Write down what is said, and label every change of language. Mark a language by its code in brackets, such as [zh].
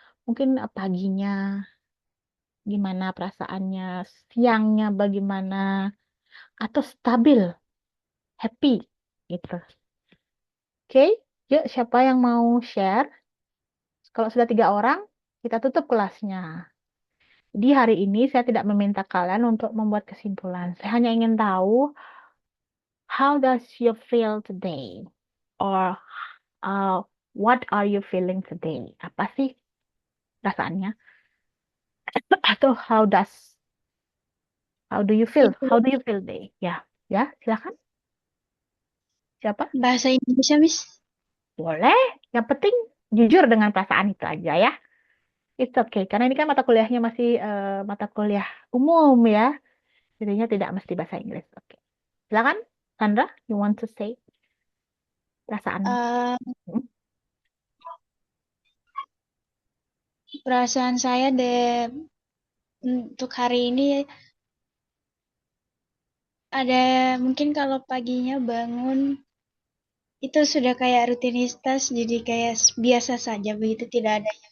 [id] Mungkin paginya gimana perasaannya, siangnya bagaimana, atau stabil, happy gitu. Oke, yuk siapa yang mau share? Kalau sudah 3 orang, kita tutup kelasnya. Jadi hari ini saya tidak meminta kalian untuk membuat kesimpulan. Saya hanya ingin tahu, [en] how does you feel today? Or uh, what are you feeling today? [id] Apa sih perasaannya? Atau [en] how do you feel? [id] Itu [en] How do you feel day? [id] Ya, ya, silakan. Siapa? bahasa Indonesia, Miss. Boleh. Yang penting jujur dengan perasaan itu aja ya. [en] It's okay, [id] karena ini kan mata kuliahnya masih mata kuliah umum ya, jadinya tidak mesti bahasa Inggris. Oke, silakan, [en] Sandra, you want to say perasaan? Eh, Hmm? [id] Perasaan saya untuk hari ini ada mungkin kalau paginya bangun itu sudah kayak rutinitas jadi kayak biasa saja begitu tidak ada